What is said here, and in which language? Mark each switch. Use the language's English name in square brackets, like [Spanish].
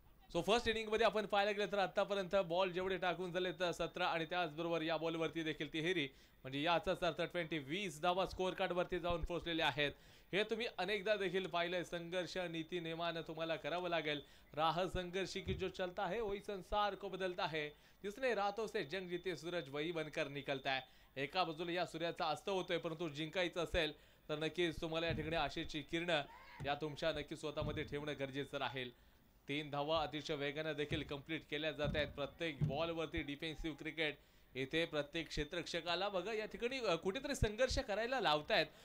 [Marathi] So first inning मध्ये आपण पाहायला गेलं तर आतापर्यंत बॉल जेवढे टाकून झाले तर 17 आणि त्याचबरोबर या बॉलवरती देखील तिहेरी, म्हणजे याचाच अर्थ 20 धावा स्कोअर कार्ड वरती जाऊन पोहोचलेले आहेत. हे तुम्ही अनेकदा देखील पाहिलंय. संघर्ष नीती नेमानं तुम्हाला करावं लागेल. [Hindi] राह संघर्ष की जो चलता है वही संसार को बदलता है, जिसने रातों से जंग जीते सूरज वही बनकर निकलता है. [Marathi] एका बाजूला या सूर्याचा अस्त होतोय, परंतु जिंकायचं असेल तर नक्कीच तुम्हाला या ठिकाणी आशेची किरणं या तुमच्या नक्की स्वतःमध्ये ठेवणं गरजेचं राहील. 3 धावा अतिशय वेगाने देखील कंप्लीट केल्या जात आहेत. प्रत्येक बॉलवरती डिफेन्सिव्ह क्रिकेट इथे प्रत्येक क्षेत्ररक्षकाला बघा या ठिकाणी कुठेतरी संघर्ष करायला लावतायत.